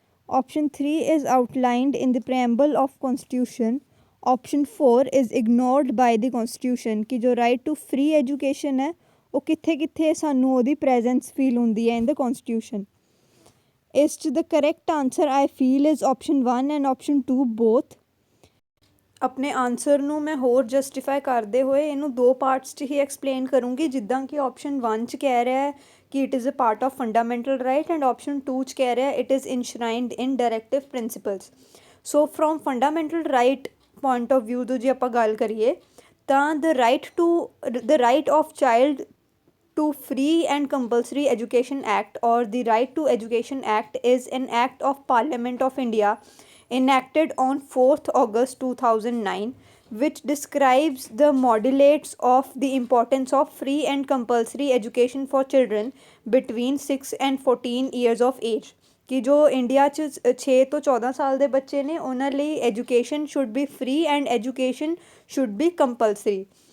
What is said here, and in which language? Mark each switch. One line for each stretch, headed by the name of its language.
English: Option 3 is outlined in the preamble of Constitution. Option 4 is ignored by the Constitution कि जो right to free education है
Punjabi: वो कित्थे कित्थे सानू ओदी
English: presence feel हुंदी है in the Constitution. Is to the correct answer I feel is option 1 and option 2 both.
Punjabi: ਆਪਣੇ ਆਨਸਰ ਨੂੰ ਮੈਂ ਹੋਰ ਜਸਟੀਫਾਈ ਕਰਦੇ ਹੋਏ ਇਹਨੂੰ 2 ਪਾਰਟਸ 'ਚ ਹੀ ਐਕਸਪਲੇਨ ਕਰੂੰਗੀ ਜਿੱਦਾਂ ਕਿ ਆਪਸ਼ਨ 1 'ਚ ਕਹਿ ਰਿਹਾ ਹੈ ਕਿ
English: it is a part of fundamental right
Punjabi: and option 2 'ਚ ਕਹਿ ਰਿਹਾ
English: It is enshrined in directive principles. So from fundamental right point of view
Punjabi: ਤੋਂ ਜੇ ਆਪਾਂ ਗੱਲ ਕਰੀਏ ਤਾਂ
English: the right of child to Free and Compulsory Education Act or the Right to Education Act is an act of Parliament of India enacted on 4th August 2009 which describes the modulates of the importance of free and compulsory education for children between 6 and 14 years of age
Punjabi: ਕਿ ਜੋ India 'ਚ 6 ਤੋਂ 14 ਸਾਲ ਦੇ ਬੱਚੇ ਨੇ ਉਹਨਾਂ ਲਈ
English: Education should be free and education should be compulsory.